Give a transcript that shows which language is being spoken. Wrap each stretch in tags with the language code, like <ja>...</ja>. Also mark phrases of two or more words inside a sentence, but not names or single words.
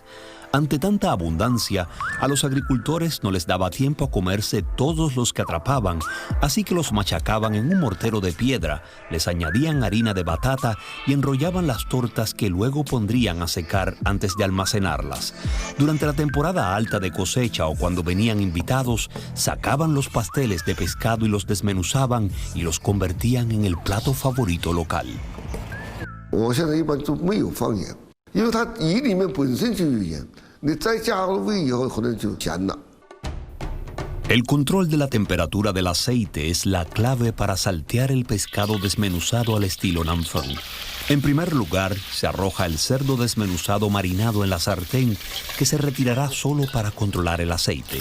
<es>Ante tanta abundancia, a los agricultores no les daba tiempo a comerse todos los que atrapaban, así que los machacaban en un mortero de piedra, les añadían harina de batata y enrollaban las tortas que luego pondrían a secar antes de almacenarlas. Durante la temporada alta de cosecha o cuando venían invitados, sacaban los pasteles de pescado y los desmenuzaban y los convertían en el plato favorito local.</es> <zh>我现在一般都没有放盐，因为它鱼里面本身就有盐，你再加了味以后，可能就咸了。</zh> <es>El control de la temperatura del aceite es la clave para saltear el pescado desmenuzado al estilo Nam Phan. En primer lugar, se arroja el cerdo desmenuzado marinado en la sartén, que se retirará solo para controlar el aceite.</es>